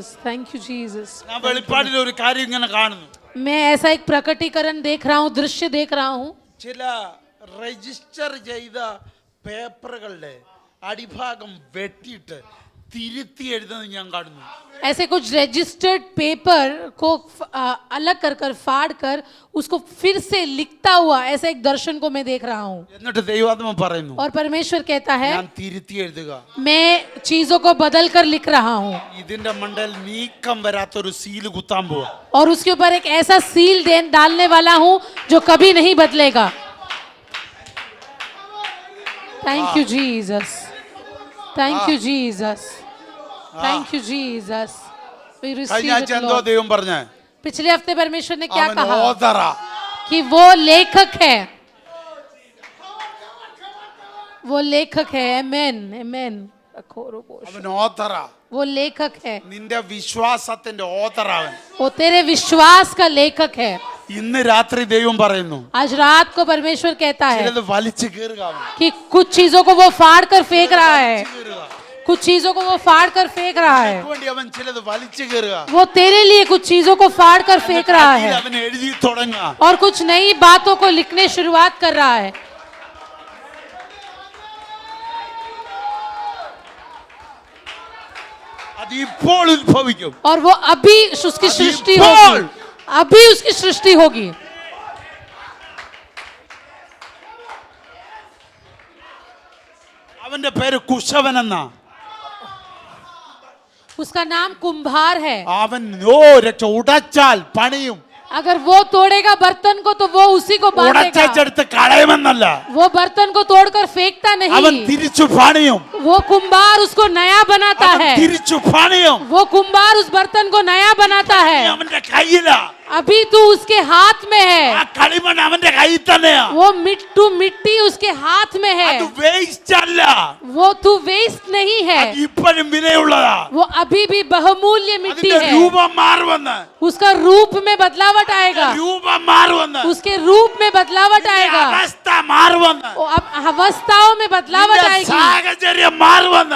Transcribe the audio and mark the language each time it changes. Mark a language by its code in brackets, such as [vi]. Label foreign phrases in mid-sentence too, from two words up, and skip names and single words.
[en] Thank you, Jesus. [ml] ഞാൻ വെളിപ്പാടിൽ ഒരു കാര്യം ഇങ്ങനെ കാണുന്നു. [hi] मैं ऐसा एक प्रकटीकरण देख रहा हूँ, दृश्य देख रहा हूँ। [ml] ചില രജിസ്റ്റർ ചെയ്ത പേപ്പറുകളുടെ അടിഭാഗം വെട്ടിയിട്ട് തിരുത്തി എഴുതുന്നത് ഞാൻ കാണുന്നു. [hi] ऐसे कुछ रजिस्टर्ड पेपर को अलग कर फाड़ कर उसको फिर से लिखता हुआ ऐसा एक दर्शन को मैं देख रहा हूँ। [ml] എന്നിട്ട് ദൈവാത്മ പറയുന്നു, [hi] और परमेश्वर कहता है [ml] ഞാൻ തിരുത്തി എഴുതുക. [hi] मैं चीजों को बदल कर लिख रहा हूँ [ml] ഇതിന്റെ മണ്ടയിൽ നീക്കം വരാത്തൊരു സീല് കുത്താൻ പോവാ. [hi] और उसके ऊपर एक ऐसा सील डालने वाला हूँ जो कभी नहीं बदलेगा। [en] Thank you Jesus, thank you Jesus, thank you Jesus. We receive [ml] കഴിഞ്ഞ ആഴ്ച [en] it, [ml] എന്തോ [en] Lord. [ml] ദൈവം പറഞ്ഞേ? [hi] पिछले हफ्ते परमेश्वर ने क्या [ml] അവൻ [hi] कहा [ml] ഓതറാ. [hi] कि वो लेखक है, वो लेखक है। आमेन, आमेन। [ml] അവൻ ഓതറാ. [hi] वो लेखक है, [ml] നിന്റെ വിശ്വാസത്തിന്റെ ഓതറാവൻ. [hi] वो तेरे विश्वास का लेखक है। [ml] ഇന്ന് രാത്രി ദൈവം പറയുന്നു, [hi] आज रात को परमेश्वर कहता है [ml] ചിലത് വലിച്ചു കീറുക അവൻ. [hi] कि कुछ चीजों को वो फाड़ कर फेंक रहा है, [ml] കീറുക. [hi] कुछ चीजों को वो फाड़ कर फेंक रहा है। [ml] വേണ്ടി അവൻ ചിലത് വലിച്ചു കീറുക. [hi] वो तेरे लिए कुछ चीजों को फाड़ कर फेंक रहा [ml] അതിൽ [hi] है [ml] അവൻ എഴുതി തുടങ്ങുക. [hi] और कुछ नई बातों को लिखने शुरुआत कर रहा है। [ml] അത് ഇപ്പോൾ ഉത്ഭവിക്കും. [hi] और वो अभी उसकी सृष्टि [ml] ഇപ്പോൾ. [hi] होगी, अभी उसकी सृष्टि होगी। [ml] അവന്റെ പേര് കുശവൻ എന്നാ. [hi] उसका नाम कुंभार है। [ml] അവൻ ഉടച്ചാൽ പണിയും. [hi] अगर वो तोड़ेगा बर्तन को तो वो उसी को बांधेगा। [ml] ഉടച്ചെടുത്ത് കളയുമെന്നല്ല, [hi] वो बर्तन को तोड़कर फेंकता [ml] അവൻ [hi] नहीं, [ml] തിരിച്ചു പണിയും. [hi] वो कुंभार उसको नया बनाता [ml] അവൻ [hi] है। [ml] തിരിച്ചു പണിയും. [hi] वो कुंभार उस बर्तन को नया बनाता है। [ml] അവന്റെ കയ്യിലാ. [hi] अभी तू उसके हाथ में [ml] ആ [hi] है, [ml] കളിമണ്ണ് അവന്റെ കയ്യിൽ തന്നെയാ. [hi] वो मिट्टी उसके हाथ में है, [ml] അത് വേസ്റ്റ് അല്ല, [hi] वो तू वेस्ट नहीं है, [ml] അത് ഇപ്പോഴും വിലയുള്ളതാ. [hi] वो अभी भी बहुमूल्य मिट्टी [ml] അതിന്റെ [hi] है, [ml] രൂപം മാറുമെന്ന്, [hi] उसका रूप में बदलावट आएगा, [ml] രൂപം മാറുമെന്ന്, [hi] उसके रूप में बदलावट [ml] നിന്റെ [hi] आएगा, [ml] അവസ്ഥ മാറുമെന്ന്, [hi] वो अब अवस्थाओं में बदलावट [ml] നിന്റെ [hi] आएगी, [ml] സാഹചര്യം മാറുമെന്ന്.